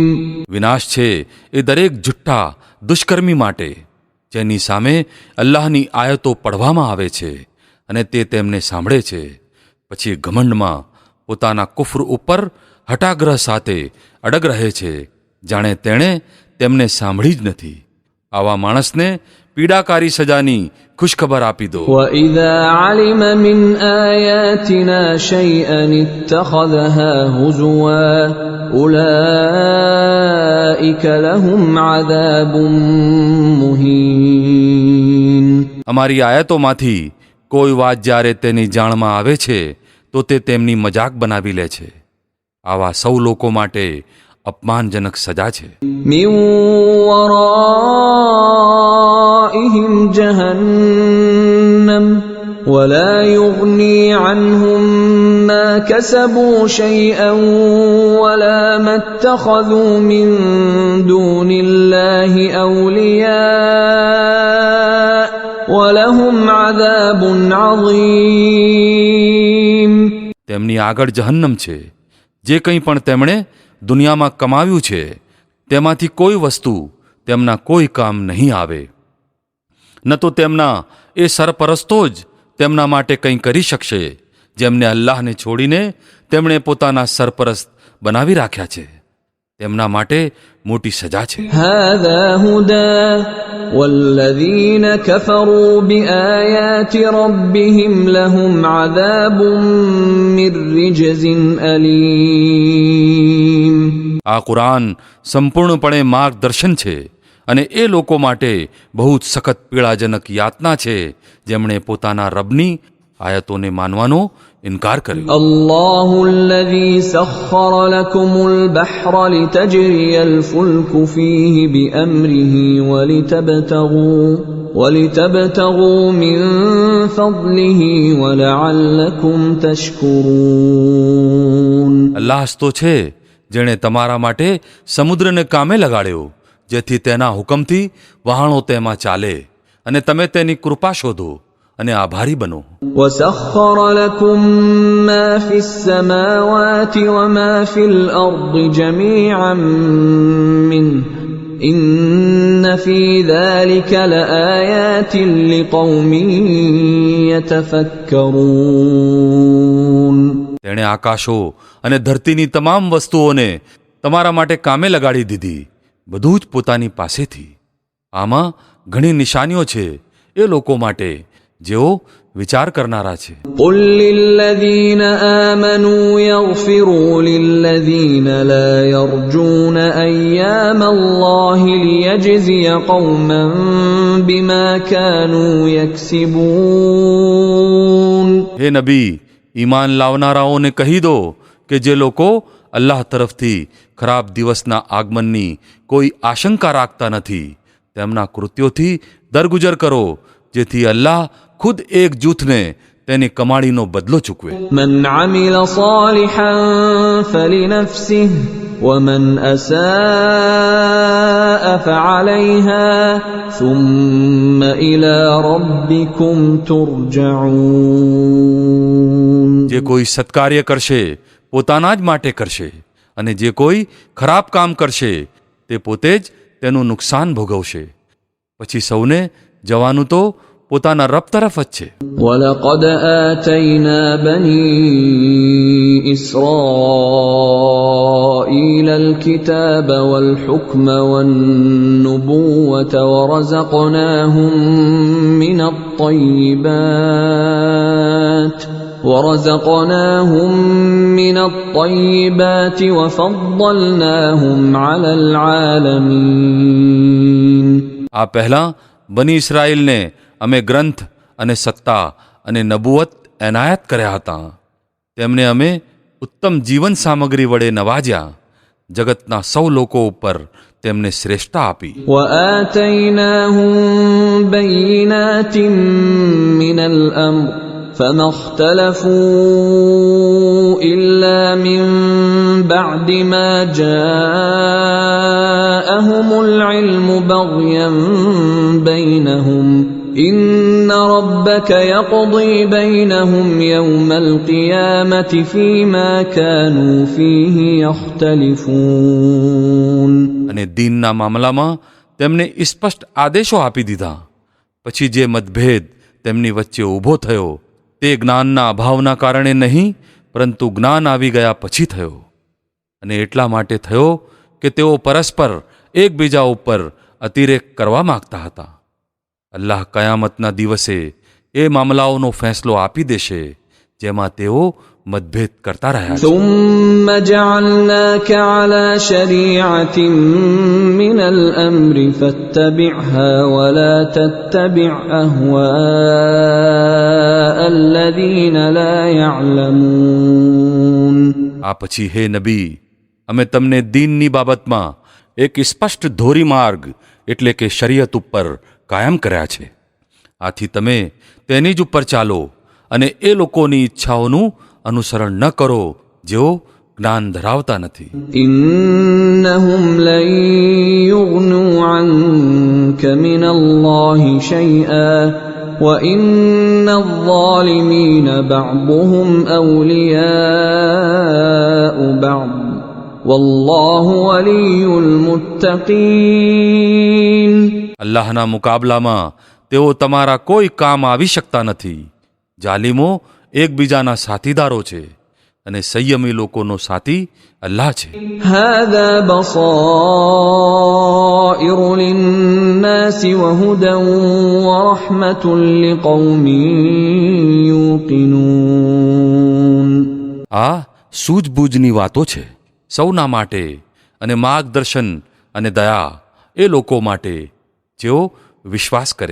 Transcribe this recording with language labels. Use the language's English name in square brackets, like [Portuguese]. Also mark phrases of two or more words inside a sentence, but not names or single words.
[Gujarati] વિનાશ છે એ દરેક જુઠ્ઠા દુષ્કર્મી માટે જેની સામે અલ્લાહની આયતો પઢવામાં આવે છે અને તે તેમને સાંભળે છે, પછી ઘમંડમાં પોતાના કુફર ઉપર હઠાગ્રહ સાથે અડગ રહે છે, જાણે તેણે તેમને સાંભળી જ નથી. આવા માણસને પીડાકારી સજાની ખુશખબર આપી દો. [Arabic] وَإِذَا عَلِمَ مِنْ آيَاتِنَا شَيْئًا اتَّخَذَهَا هُزُوًا أُولَئِكَ لَهُمْ عَذَابٌ مُهِينٌ. [Gujarati] અમારી આયતોમાંથી કોઈ વાત જ્યારે તેની જાણમાં આવે છે તો તે તેમની મજાક બનાવી લે છે. આવા સૌ લોકો માટે અપમાનજનક સજા છે. [Arabic] مِنْ وَرَائِهِمْ جَهَنَّمُ وَلَا يُغْنِي عَنْهُمْ مَا كَسَبُوا شَيْئًا وَلَا مَا اتَّخَذُوا مِنْ دُونِ اللَّهِ أَوْلِيَاءَ وَلَهُمْ عَذَابٌ عَظِيمٌ. [Gujarati] તેમની આગળ જહન્નમ છે. જે કંઈ પણ તેમણે દુનિયામાં કમાવ્યું છે તેમાંથી કોઈ વસ્તુ તેમના કોઈ કામ નહીં આવે, ન તો તેમના એ સરપરસ્તો જ તેમના માટે કંઈ કરી શકશે જેમને અલ્લાહને છોડીને તેમણે પોતાના સરપરસ્ત બનાવી રાખ્યા છે. તેમના માટે મોટી સજા છે. [Arabic] هَذَا هُدًى وَالَّذِينَ كَفَرُوا بِآيَاتِ رَبِّهِمْ لَهُمْ عَذَابٌ مِّن رِّجْزٍ أَلِيمٌ. [Gujarati] આ કુરાન સંપૂર્ણપણે માર્ગદર્શન છે અને એ લોકો માટે બહુ જ સખત પીડાજનક યાતના છે જેમણે પોતાના રબની આયતોને માનવાનો ઇનકાર કર્યો. [Arabic] الله الذي سخر لكم البحر لتجري الفلك فيه بأمره ولتبتغوا من فضله ولعلكم تشكرون. [Gujarati] અલ્લાહ જ તો છે જેણે તમારા માટે સમુદ્રને કામે લગાડ્યો જેથી તેના હુકમથી વહાણો તેમાં ચાલે અને તમે તેની કૃપા શોધો અને આભારી બનો. [Arabic] وسخر لكم ما في السماوات وما في الأرض جميعا منه إن في ذلك لآيات لقوم يتفكرون. [Gujarati] તેણે આકાશો અને ધરતીની તમામ વસ્તુઓને તમારા માટે કામે લગાડી દીધી, બધું જ પોતાની પાસેથી. આમાં ઘણી નિશાનીઓ છે એ લોકો માટે જેઓ વિચાર કરનારા છે. [Arabic] قل للذين آمنوا يغفروا للذين لا يرجون أيام الله ليجزي قوما بما كانوا يكسبون. [Gujarati] હે નબી, ઈમાન લાવનારાઓને કહી દો કે જે લોકો અલ્લાહ તરફથી ખરાબ દિવસના આગમનની કોઈ આશંકા રાખતા નથી, તેમના કૃત્યોથી દરગુજર કરો, જેથી અલ્લાહ ખુદ એક જૂથને તેની કમાણીનો બદલો ચૂકવે. [Arabic] من عمل صالحا فلنفسه ومن أساء فعليها ثم إلى ربكم ترجعون. [Gujarati] જે કોઈ સત્કાર્ય કરશે પોતાના જ માટે કરશે, અને જે કોઈ ખરાબ કામ કરશે તે પોતે જ તેનું નુકસાન ભોગવશે. પછી સૌને જવાનું તો પોતાના રબ તરફ જ છે. [Arabic] ولقد آتينا بني إسرائيل الكتاب والحكم والنبوة ورزقناهم من الطيبات وفضلناهم على العالمين. [Gujarati] આ પહેલાં બની ઇસ્રાયેલને અમે ગ્રંથ અને સત્તા અને નબુવત એનાયત કર્યા હતા. તેમને અમે ઉત્તમ જીવન સામગ્રી વડે નવાજ્યા, જગતના સૌ લોકો ઉપર તેમને શ્રેષ્ઠતા આપી. [Arabic] وآتيناهم بينات من الأمر فما اختلفوا إلا من بعد ما جاءهم العلم بغيا بينهم إن ربك يقضي بينهم يوم القيامة فيما كانوا فيه يختلفون. [Gujarati] અને દીનના મામલામાં તેમને સ્પષ્ટ આદેશો આપી દીધા. પછી જે મતભેદ તેમની વચ્ચે ઊભો થયો તે જ્ઞાનના અભાવના કારણે નહીં, પરંતુ જ્ઞાન આવી ગયા પછી થયો. અને એટલા માટે થયો કે તેઓ પરસ્પર એકબીજા ઉપર અતિરેક કરવા માંગતા હતા. અલ્લાહ કયામતના દિવસે એ મામલાઓનો ફેંસલો આપી દેશે જેમાં તેઓ મતભેદ કરતા રહ્યા છે. [Arabic] ثم جعلناك على شريعة من الأمر فاتبعها ولا تتبع أهواء الذين لا يعلمون. [Gujarati] આ પછી હે નબી, અમે તમને દીનની બાબતમાં એક સ્પષ્ટ ધોરીમાર્ગ એટલે કે શરીયત ઉપર કાયમ કર્યા છે. આથી તમે તેની જ ઉપર ચાલો અને એ લોકોની ઈચ્છાઓનું અનુસરણ ન કરો જેઓ જ્ઞાન ધરાવતા નથી. [Arabic] إنهم لن يغنوا عنك من الله شيئا وإن الظالمين بعضهم أولياء بعض والله ولي المتقين. [Gujarati] અલ્લાહના મુકાબલામાં તેઓ તમારા કોઈ કામ આવી શકતા નથી. જાલિમો એકબીજાના સાથીદારો છે અને સંયમી લોકોનો સાથી અલ્લાહ છે. [Arabic] هذا بصائر للناس وهدى ورحمة لقوم يوقنون. [Gujarati] આ સૂઝબૂઝની વાતો છે સૌના માટે, અને માર્ગદર્શન અને દયા એ લોકો માટે જેઓ વિશ્વાસ કરે.